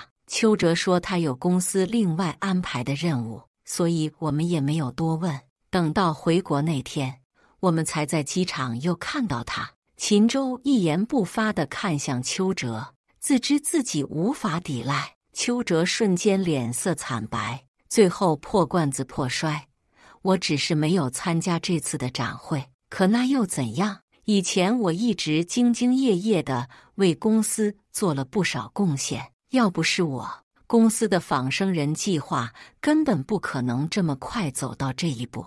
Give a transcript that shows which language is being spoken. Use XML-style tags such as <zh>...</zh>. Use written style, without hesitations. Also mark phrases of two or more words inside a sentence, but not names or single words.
<zh>邱澤說他有公司另外安排的任務，所以我們也沒有多問。等到回國那天，我們才在機場又看到他。” 秦州一言不發地看向邱澤，自知自己無法抵賴。邱澤瞬間臉色慘白，最後破罐子破摔：“我只是沒有參加這次的展會，可那又怎樣？以前我一直兢兢業業地為公司做了不少貢獻，要不是我，公司的仿生人計劃根本不可能這麼快走到這一步。</zh>